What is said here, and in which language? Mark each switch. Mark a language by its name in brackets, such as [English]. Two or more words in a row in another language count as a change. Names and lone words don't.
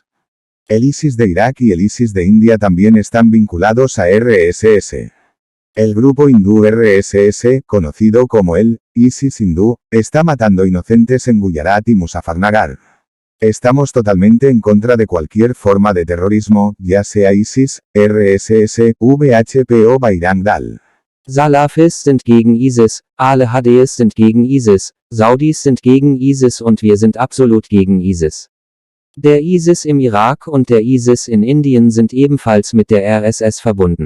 [Spanish] El ISIS de Irak y el ISIS de India también están vinculados a RSS. El grupo hindú RSS, conocido como el ISIS hindú, está matando inocentes en Gujarat y Muzaffarnagar. Estamos totalmente en contra de cualquier forma de terrorismo, ya sea ISIS, RSS, VHP o Bajrang Dal. [German] Salafis sind gegen ISIS, Al-Hades sind gegen ISIS, Saudis sind gegen ISIS und wir sind absolut gegen ISIS. Der ISIS im Irak und der ISIS in Indien sind ebenfalls mit der RSS verbunden.